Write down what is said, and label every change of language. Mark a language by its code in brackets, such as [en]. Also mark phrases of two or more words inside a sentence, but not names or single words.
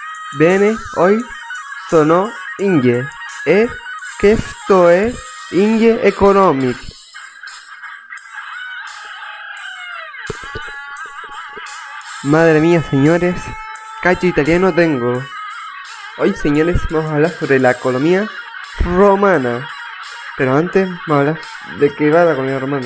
[it] Bene, hoy sono Inge e questo è Inge Economic. [es] Madre mía, señores, cacho italiano tengo. Hoy, señores, vamos a hablar sobre la economía romana. Pero antes vamos a hablar de qué va la economía romana.